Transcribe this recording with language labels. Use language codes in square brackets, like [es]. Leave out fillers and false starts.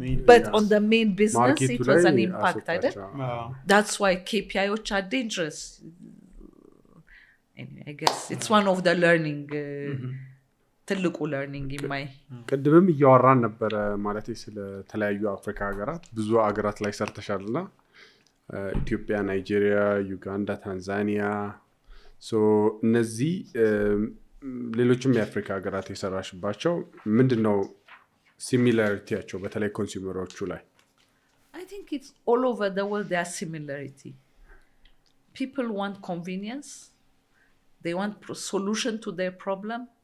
[en] But on the main business it was an impact, አይደል? That's why KPIዎች are dangerous. Anyway, I guess it's one of the learning ትልቁ learning in my [am] ቅድምም እያወራን ነበረ ማለት ስለ ተለያዩ አፍሪካ ሀገራት ብዙ ሀገራት ላይ ሰርተሻልና ኢትዮጵያ፣ ናይጄሪያ፣ ዩጋንዳ፣ ታንዛኒያ ሶ እነዚህ ሌሎችም የአፍሪካ ሀገራት የሰራሽባቸው ምንድነው ሲሚላሪቲያቸው በተለይ ኮንሱመሮቹ ላይ? [en] I think it's all over the world there are similarity. People want convenience. They want solution to their problem.